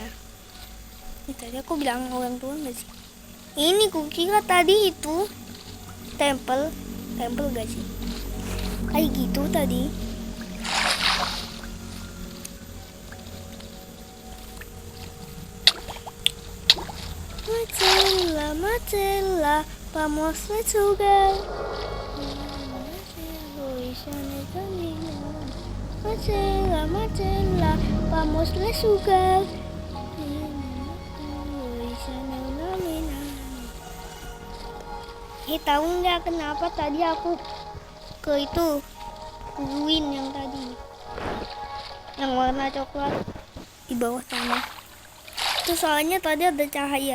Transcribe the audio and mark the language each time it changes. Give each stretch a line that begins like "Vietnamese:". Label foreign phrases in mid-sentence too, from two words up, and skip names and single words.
Indonesian: Tadi aku bilang orang tua nggak sih? Ini ku kira tadi itu tempel gak sih? Kayak gitu tadi. Macela,
Spanish: vamos a jugar. Macela, vamos a jugar.
Indonesian: Tahu nggak kenapa tadi aku ke itu ruin yang tadi, yang warna coklat di bawah tanah. Itu soalnya tadi ada cahaya.